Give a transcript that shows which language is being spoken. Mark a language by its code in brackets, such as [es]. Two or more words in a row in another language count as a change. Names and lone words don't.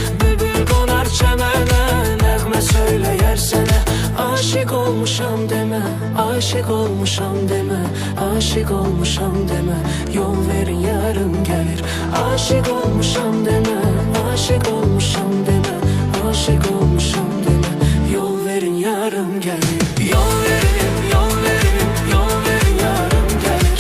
[az] Bülbül konar çəmənə, nəğmə söyləyər sənə. [tr] Aşık olmuşam deme, aşık olmuşam deme, aşık olmuşam deme, yol verin yarım gelir. Aşık olmuşam deme, aşık olmuşam deme, aşık olmuşam deme, yol verin yarım gelir. Yol verin, yol verin, yol verin yarım gelir.